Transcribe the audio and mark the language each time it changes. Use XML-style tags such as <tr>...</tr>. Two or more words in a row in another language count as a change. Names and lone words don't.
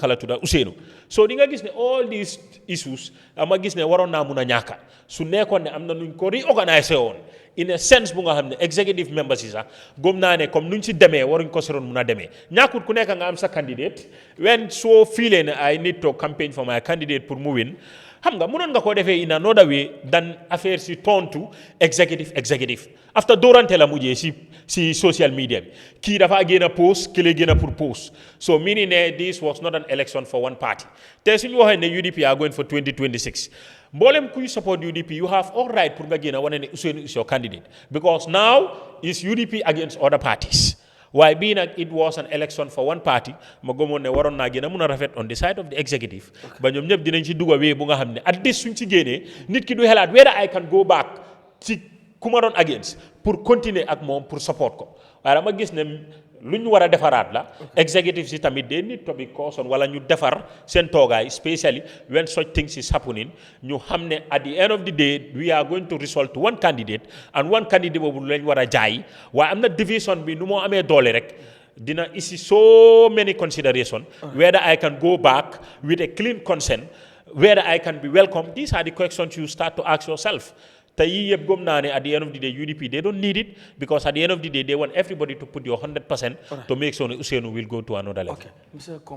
<wo>la tudda Ousseynou so di nga gis ne</wo> <en>all these issues</en> <wo>ama gis ne waroon naa mun a ñàkka su nekkoon ne am na nuñ ko reorganiser woon</wo> <en>in a sense</en> <wo>bu nga xam ne</wo> <en>executive members</en> <wo>yi sax gëm naa ne comme nuñ si demee waruñ ko seroon mun a demee ñàkkut ku nekk nga am sa candidate when soo feelee ne</wo> <en>I need to campaign for my candidate</en> <wo>pour mu win xam nga mënoon nga koo defee</wo> <en>in another way than</en> <wo>affaire si tontu executive after doorante la mujjee si</wo> <en>social media</en> <wo>bi kii dafa génn a post kële génn a pour</wo> <en>post so meaning</en> <wo>ne</wo> <en>this was not an election for one party</en> <wo>te suñu waxee ne</wo> <en>UDP are going for 2026</en> <wo>mboolem kuy</wo> <en>support UDP you have all right</en> <wo>pour nga génn a wane ne Ousseynou</wo> <en>is your candidate because now is UDP against other parties</en> <wo>waaye bii nag</wo> <en>it was an election for one party</en> <wo>ma gëmoon ne waroon naa gën a mun a rafet</wo> <en>on the side of the executive</en> <wo>ba ñoom ñëpp dinañ ci dugg wee bu nga xam ne</wo> <en>at least</en> <wo>suñ ci génnee nit ki du xelaat</wo> <en>whether I can go back</en> <wo>ci ku ma doon against pour continuer ak moom pour support ko waaye dama gis ne lu ñu war a defaraat la executive si tamit</wo> <en>they need to be caution</en> <wo>wala ñu defar seen toogaay</wo> <en>especially when such things is happening</en> <wo>ñu xam ne</wo> <en>at the end of the day we are going to result to one candidate and one candidate</en> <wo>boobu lañ war a jaay waaye am na division bi nu moo amee doole rek dina isi</wo> <en>so many consideration whether I can go back with a clean consent whether I can be welcome. These are the questions you start to ask yourself. At the end of the day, UDP, they don't need it because at the end of the day, they want everybody to put your 100% to make sure Usainu will go to another level.</en>